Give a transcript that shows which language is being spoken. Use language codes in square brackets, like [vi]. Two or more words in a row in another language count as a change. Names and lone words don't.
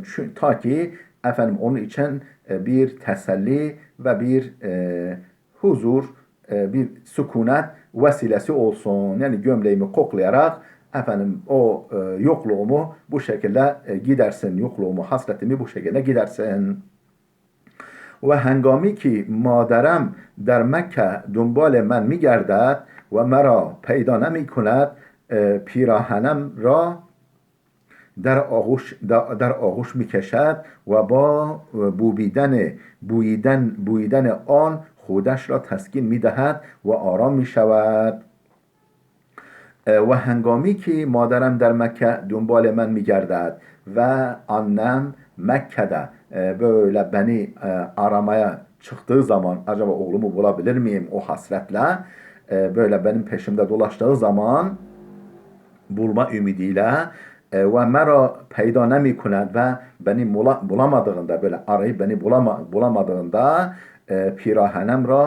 [tr] Ta ki onun için bir teselli ve bir huzur, bir sükunet vesilesi olsun. Yani gömleğimi koklayarak o yokluğumu bu şekilde gidersin. Yokluğumu, hasretimi bu şekilde gidersin. [fa] و هنگامی که مادرم در مکه دنبال من میگردد و مرا پیدا نمی کند پیراهنم را در آغوش میکشد و با بوییدن آن خودش را تسکین میدهد و آرام میشود. و هنگامی که مادرم در مکه دنبال من میگردد و [tr] annem Mekke'de böyle beni aramaya çıktığı zaman acaba oğlumu bulabilir miyim o hasretle böyle benim peşimde dolaştığı zaman bulma ümidiyle [fa] و مرا پیدا [tr] nemikunet ve beni bulamadığında böyle arayıp beni bulamadığında [fa] پیراهنم را